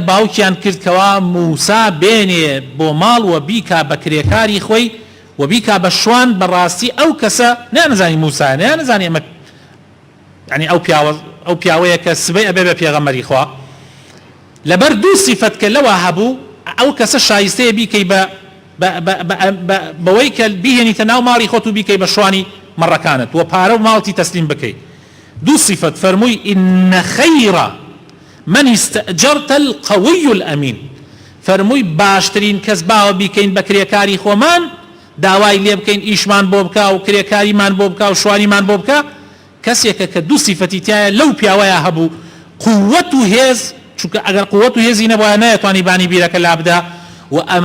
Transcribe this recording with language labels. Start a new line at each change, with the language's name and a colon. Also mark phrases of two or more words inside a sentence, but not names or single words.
Central Kurdish: باوکیان کرد کەوا موسا بێنێ بۆ ماڵ و بیکا بە کرێکاری خۆی و بیکا بە شوان بەڕاستی ئەو کەسە نانزانی موسا نانزانی ئەمە یعنی ئەو پیاوەیە کە سبەی ئەبێ بە پێغەمبەری خوا لەبەر دوو سیفەت کە لەوە هەبوو ئەو کەسە شایستەیە بیکەی بەوەی کە بیهێنیتە ناو ماڵی خۆت و بیکەی بە شوانی مەڕەکانت و پارە و ماڵتی تەسلیم بکەی. دوو سیفەت فەرمووی
Arabic: ئینە خەیرە من استأجرت القوي الأمين
Central Kurdish: فەرمووی باشترین کەس باوە بیکەین بە کرێکاری خۆمان داوای لێ بکەین ئیشمان بۆ بکە و کرێکاریمان بۆ بکە و شوانیمان بۆ بکە کەسێکە کە دوو سیفەتی تایە لەو پیاوەیە هەبوو قووەت و هێز چونکە ئەگەر قووەت و هێزی نەبووە نەیەتوانی بانی بیرەکە لابدا و